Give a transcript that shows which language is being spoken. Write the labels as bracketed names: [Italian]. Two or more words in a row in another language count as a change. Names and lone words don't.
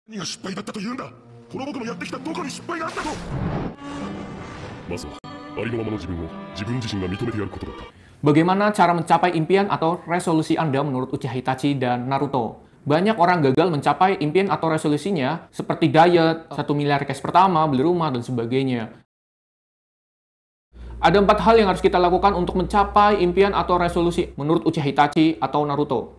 [Japanese] 何が失敗だったと言うんだ。この僕のやってきたどこに失敗があったと。まずはありのままの自分を自分自身が認めてやることだった。 [Indonesian] Bagaimana cara mencapai impian atau resolusi Anda menurut Uchiha Itachi dan Naruto? Banyak orang gagal mencapai impian atau resolusinya seperti diet, 1 miliar cash pertama, beli rumah, dan sebagainya. Ada 4 hal yang harus kita lakukan untuk mencapai impian atau resolusi menurut Uchiha Itachi atau Naruto.